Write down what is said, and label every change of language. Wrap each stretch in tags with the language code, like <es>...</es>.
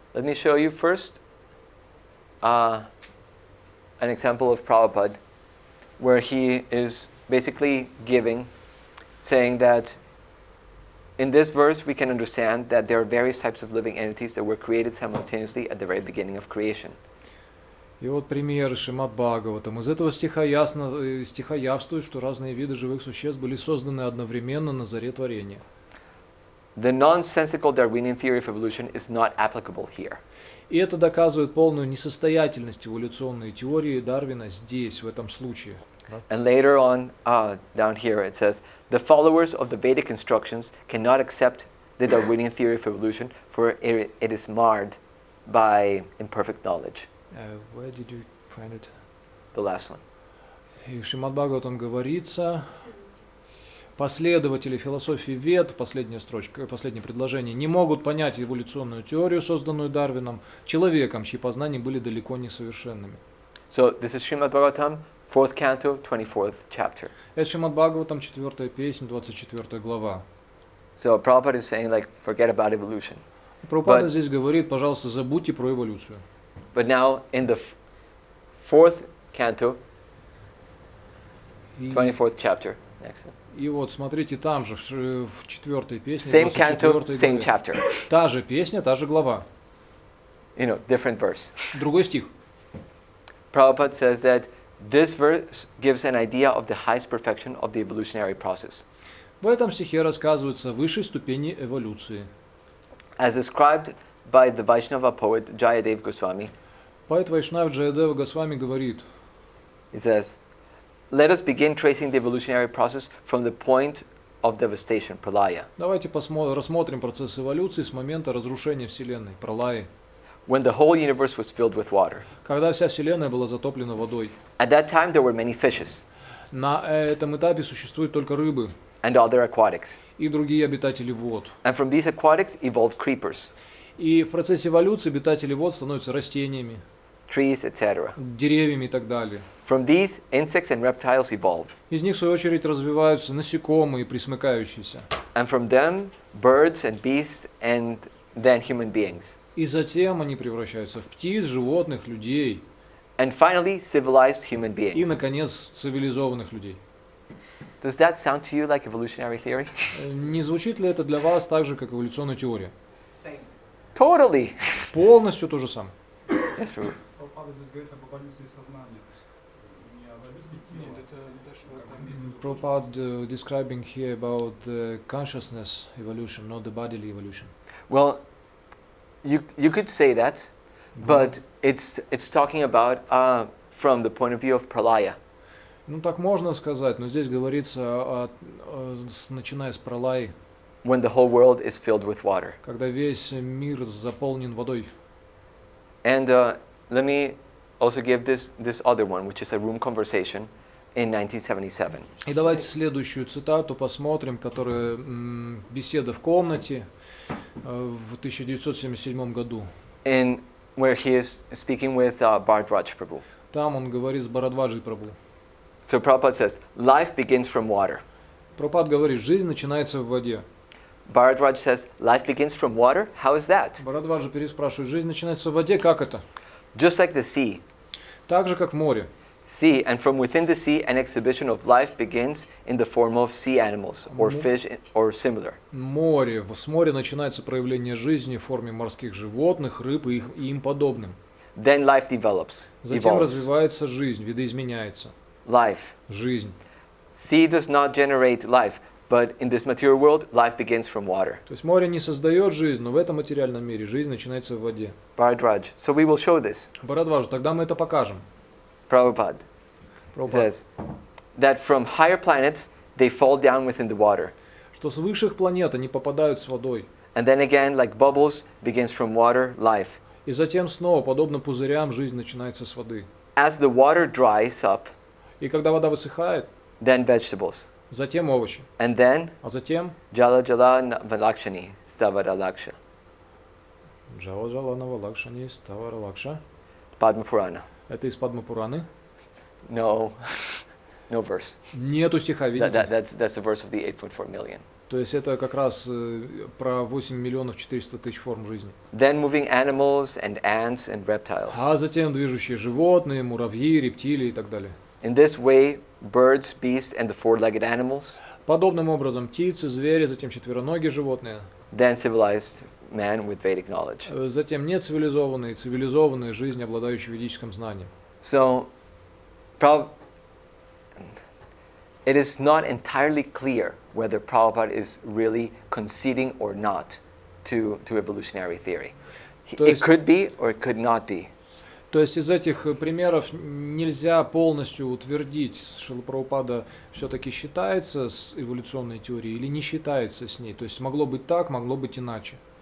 <en>Let me show you first an example of Prabhupada where he is basically saying that in this verse we can understand that there are various types of living entities that were created simultaneously at the very beginning of creation.</en> <ru>И вот пример Шримад-Бхагаватам. Из этого стиха явствует, что разные виды живых существ были созданы одновременно на заре творения.</ru> <en>The nonsensical Darwinian theory of evolution is not applicable here.</en> <ru>И это доказывает полную несостоятельность эволюционной теории Дарвина здесь, в этом случае.</ru> <en>And later on, down here it says, the followers of the Vedic instructions cannot accept the Darwinian theory of evolution, for it is marred by imperfect knowledge. Where did you find it? The last one.</en> <ru>И в Шримад-Бхагаватам говорится, последователи философии Вед, последняя строчка, последнее предложение, не могут понять эволюционную теорию, созданную Дарвином, человеком, чьи познания были далеко не совершенными.</ru> <en>So this is Shrimad-Bhagavatam, 4th canto, 24th chapter.</en> <ru>Это Шримад-Бхагаватам, 4 песнь, 24 глава.</ru> <en>So Prabhupada is saying, like, forget about evolution.</en> <ru>Прабхупада здесь говорит, пожалуйста, забудьте про эволюцию.</ru> <en>But now in the 4th canto, 24th chapter, next one.</en> <ru>И вот смотрите, там же, в 4 песне,</ru> <en>Same canto, same chapter.</en> <ru>Та же песня, та же глава.</ru> <en>You know, different verse.</en> <ru>Другой стих.</ru> <en>Prabhupada says that this verse gives an idea of the highest perfection of the evolutionary process.</en> <ru>В этом стихе рассказывается о высшей ступени эволюции.</ru> <en>As described by the Vaishnava poet Jayadev Goswami,</en> <ru>Поэт Вайшнав Джаядева Госвами говорит,</ru> <en>he says, let us begin tracing the evolutionary process from the point of devastation, pralaya.</en> <ru>давайте рассмотрим процесс эволюции с момента разрушения Вселенной, пралаи,</ru> <en>When the whole universe was filled with water.</en> <ru>когда вся Вселенная была затоплена водой.</ru> <en>At that time there were many fishes</en> <ru>На этом этапе существуют только рыбы</ru> <en>and other aquatics.</en> <ru>и другие обитатели вод.</ru> <en>And from these aquatics evolved creepers,</en> <ru>И в процессе эволюции обитатели вод становятся растениями,</ru> <en>trees, etc.</en> <ru>деревьями и так далее.</ru> <en>From these, insects and reptiles evolved.</en> <ru>Из них, в свою очередь, развиваются насекомые, присмыкающиеся.</ru> <en>And from them, birds and beasts and then human beings.</en> <ru>И затем они превращаются в птиц, животных, людей.</ru> <en>And finally, civilized human</en> <ru>И,</ru> <en>beings.</en> <ru>наконец, цивилизованных людей.</ru> <en>Does that sound to you like evolutionary theory?</en> <ru>Не звучит ли это для вас так же, как эволюционная теория?</ru> <en>Same. Totally!</en> <ru>Полностью то же самое.</ru> <en>Yes, Prabhu.</en> <ru>Прабхупада здесь говорит об эволюции сознания. Не об эволюции тела.</ru> <en>Prabhupada describing here about the consciousness evolution, not the bodily evolution. Well, you could say that, but it's talking about from the point of view of pralaya.</en> <ru>Ну так можно сказать, но здесь говорится, начиная с пралаи,</ru> <en>When the whole world is filled with water.</en> <ru>когда весь мир заполнен водой.</ru> <en>And let me also give this other one, which is a room conversation in 1977.</en> <ru>И давайте следующую цитату посмотрим, которая беседа в комнате в 1977 году.</ru> <en>In where he is speaking with Bhardraj Prabhu.</en> <ru>Там он говорит с Бхарадваджей Прабху.</ru> <en>So Prabhupada says, life begins from water.</en> <ru>Прабхупада говорит, жизнь начинается в воде.</ru> <en>Bharadraj says, life begins from water? How is that?</en> <ru>Бхарадваджа переспрашивает, жизнь начинается в воде, как это?</ru> <en>Just like the sea.</en> <ru>Так же, как в море.</ru> <en>Sea, and from within the sea, an exhibition of life begins in the form of sea animals, or fish, or similar.</en> <ru>Море. С моря начинается проявление жизни в форме морских животных, рыб и им подобным.</ru> <en>Then life develops,</en> <ru>Затем</ru> <en>evolves.</en> <ru>развивается жизнь, видоизменяется.</ru> <en>Life.</en> <ru>Жизнь.</ru> <en>Sea does not generate life, but in this material world, life begins from water.</en> <ru>То есть море не создает жизнь, но в этом материальном мире жизнь начинается в воде.</ru> <en>Bharadraj. So we will show this.</en> <ru>Бхарадваджа, тогда мы это покажем.</ru> <en>Prabhupada</en> <ru>Прабхупада,</ru> <en>says that from higher planets, they fall down within the water.</en> <ru>что с высших планет они попадают с водой.</ru> <en>And then again, like bubbles, begins from water, life.</en> <ru>И затем снова, подобно пузырям, жизнь начинается с воды.</ru> <en>As the water dries up,</en> <ru>И когда вода высыхает,</ru> <en>then vegetables.</en> <ru>затем овощи.</ru> <en>And then,</en> <ru>А затем</ru> <sa>jala jala valakshani, stavara laksha. джала джала навалакшани ставара лакша.</sa> <en>Padma Purana.</en> <ru>Это из Падма-Пураны.</ru> <en>No, no verse.</en> <ru>Нету стиха, видите?</ru> <en>That's the verse of the 8.4 million.</en> <ru>То есть это как раз про 8 миллионов 400 тысяч форм жизни.</ru> <en>Then moving animals and ants and reptiles.</en> <ru>А затем движущие животные, муравьи, рептилии и так далее.</ru> <en>In this way, birds, beasts, and the four-legged animals.</en> <ru>Подобным образом птицы, звери, затем четвероногие животные.</ru> <en>Then civilized man with Vedic knowledge.</en> <ru>Затем нецивилизованные, цивилизованные жизни, обладающие ведическим знанием.</ru> <en>So, it is not entirely clear whether Prabhupada is really conceding or not to evolutionary theory. It could be or it could not be.</en> <ru>То есть из этих примеров нельзя полностью утвердить, Шрила Прабхупада все-таки считается с эволюционной теорией или не считается с ней. То есть могло быть так, могло быть иначе.</ru>